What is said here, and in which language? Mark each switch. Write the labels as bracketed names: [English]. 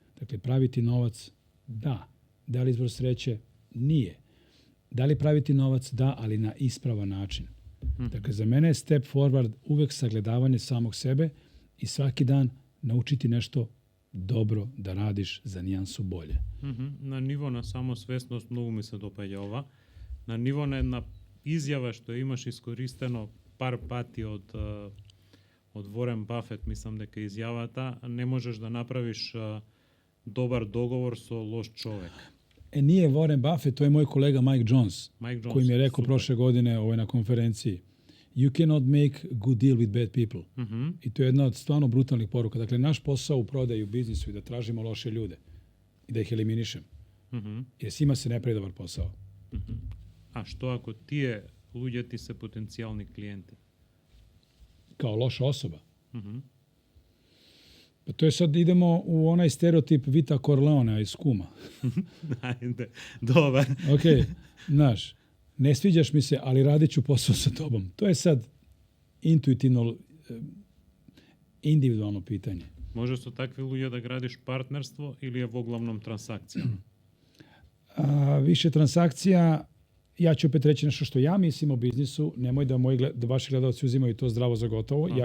[Serbian] Dakle, praviti novac, da. Da li izvor sreće? Nije. Da li praviti novac? Da, ali na ispravan način. Dakle, za mene je [English] step forward [Serbian] uvek sagledavanje samog sebe i svaki dan naučiti nešto dobro da radiš za nijansu bolje. [Macedonian] На ниво на самосвесност многу ми се допаѓа ова. На ниво на една изјава што имаш искористено пар пати од Ворен Бафет, мислам дека изјавата, не можеш да направиш добар договор со лош човек. [Serbian] Nije Warren Buffett, to je moj kolega Mike Jones, koji mi je rekao super. prošle godine na konferenciji. [English] You cannot make good deal with bad people. [Serbian] I to je jedna od stvarno brutalnih poruka. Dakle, naš posao u prodaju, u biznisu je da tražimo loše ljude i da ih eliminišem. Jer svima se ne pravi dobar posao. [Macedonian] А што ако тие луѓе ти се потенцијални клиенти? [Serbian] Kao loša osoba. Pa to je sad, idemo u onaj stereotip Vita Corleonea iz Kuma. [Macedonian] Ајде, добар. [Serbian] Ok, znaš, ne sviđaš mi se, ali radit ću posao sa tobom. To je sad intuitivno, individualno pitanje. [Macedonian] Може со такви луѓе да градиш партнерство или е во главном трансакција? [Serbian] Više transakcija, ja ću opet reći nešto što ja mislim o biznisu, nemoj da vaši gledalci uzimaju to zdravo za gotovo, absolutno.